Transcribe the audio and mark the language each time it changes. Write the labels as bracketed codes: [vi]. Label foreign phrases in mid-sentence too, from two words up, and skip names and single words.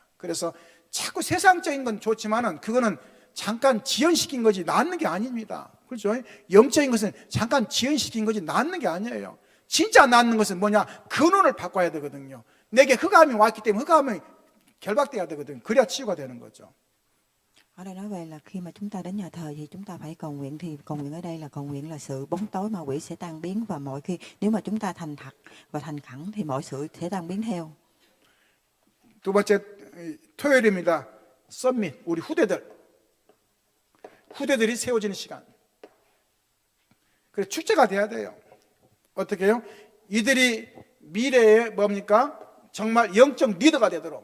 [ko] 그래서 자꾸 세상적인 건 좋지만은 그거는 잠깐 지연시킨 거지 낫는 게 아닙니다. 그렇죠? 영적인 것은 잠깐 지연시킨 거지 낫는 게 아니에요. 진짜 낫는 것은 뭐냐? 근원을 바꿔야 되거든요. 내게 흑암이 왔기 때문에 흑암이 결박돼야 되거든요. 그래야 치유가 되는 거죠. [vi] Ở đây nói về là khi mà chúng ta đến nhà thờ thì chúng ta phải cầu nguyện, thì cầu nguyện ở đây là cầu nguyện là sự bóng tối ma quỷ sẽ tan biến, và mọi khi nếu mà chúng ta thành thật và thành khẩn thì mọi sự sẽ tan biến theo. [ko] 두 번째 토요일입니다. 썸밋. 우리 후대들이 세워지는 시간. 그래서 축제가 돼야 돼요. 어떻게 해요? 이들이 미래에 뭡니까? 정말 영적 리더가 되도록.